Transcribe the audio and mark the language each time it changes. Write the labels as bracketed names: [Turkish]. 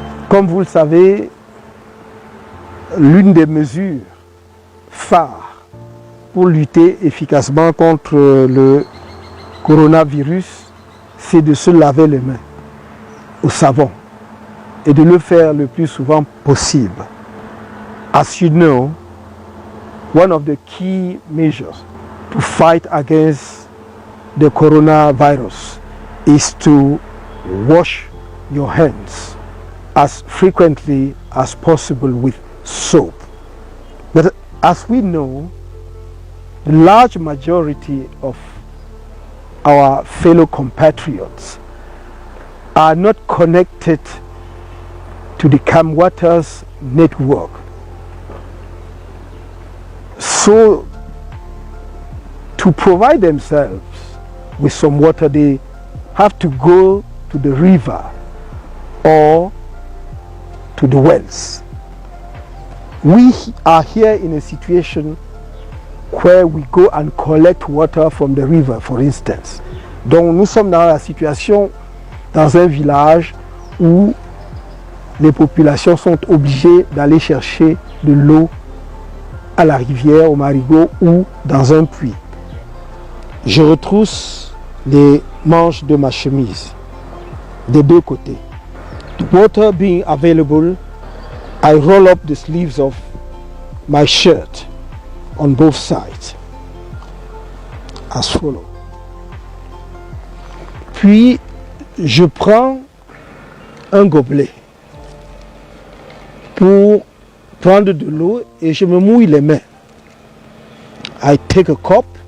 [French] Comme vous le savez, l'une des mesures phares pour lutter efficacement contre le coronavirus, c'est de se laver les mains au savon et de le faire le plus souvent possible. [English] As you know, one of the key measures to fight against the coronavirus is to wash your hands as frequently as possible with soap. But as we know, the large majority of our fellow compatriots are not connected to the CamWaters network. So, to provide themselves with some water, they have to go to the river or to the wells. We are here in a situation where we go and collect water from the river, for instance. [French] Donc nous sommes dans la situation, dans un village où les populations sont obligées d'aller chercher de l'eau à la rivière, au marigot ou dans un puits. Je retrousse les manches de ma chemise des deux côtés. [English] The water being available, I roll up the sleeves of my shirt on both sides as follows. [French] Puis je prends un gobelet pour prendre de l'eau et je me mouille les mains. [English] I take a cup.